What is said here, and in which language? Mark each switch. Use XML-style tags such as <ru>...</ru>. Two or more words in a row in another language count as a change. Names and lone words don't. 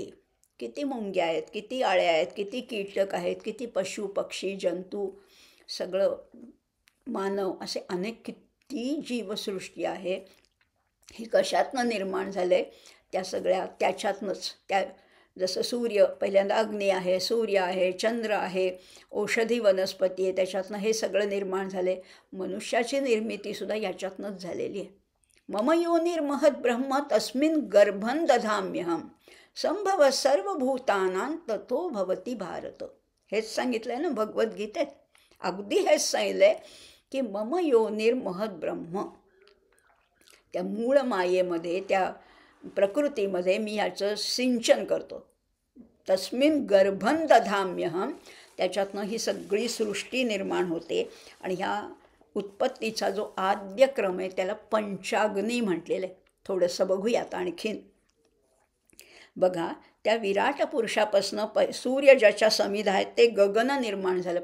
<mr>किती मुंग्या आहेत, किती आळ्या आहेत, किती कीटक आहेत, किती पशु पक्षी जंतू, सगळं मानव, असे अनेक किती जीवसृष्टी आहे. ही कशातनं निर्माण झाले? त्या सगळ्या त्याच्यातनंच. त्या जसं सूर्य, पहिल्यांदा अग्नी आहे, सूर्य आहे, चंद्र आहे, औषधी वनस्पती आहे, त्याच्यातनं हे सगळं निर्माण झाले. मनुष्याची निर्मितीसुद्धा याच्यातनंच झालेली आहे.</mr> <sa>मम योनिर्महद् ब्रह्म तस्मिन् गर्भं दधाम्यहं संभव सर्वभूतानां ततो भवती भारत.</sa> <mr>हेच सांगितलं आहे ना भगवद्गीतेत. अगदी हेच सांगितलं आहे की</mr> <sa>मम योनिर्महद् ब्रह्म,</sa> <mr>त्या मूळ मायेमध्ये, त्या प्रकृतीमध्ये मी याचं सिंचन करतो.</mr> <sa>तस्मिन् गर्भं दधाम्यहं,</sa> <mr>त्याच्यातनं ही सगळी सृष्टी निर्माण होते. आणि ह्या उत्पत्तीचा जो आद्य क्रम आहे त्याला पंचाग्नी म्हटलेलं आहे. थोडंसं बघूयात आणखीन. बघा, त्या विराट पुरुषापासनं सूर्य ज्याच्या समिधा आहेत ते गगन निर्माण झालं.</mr>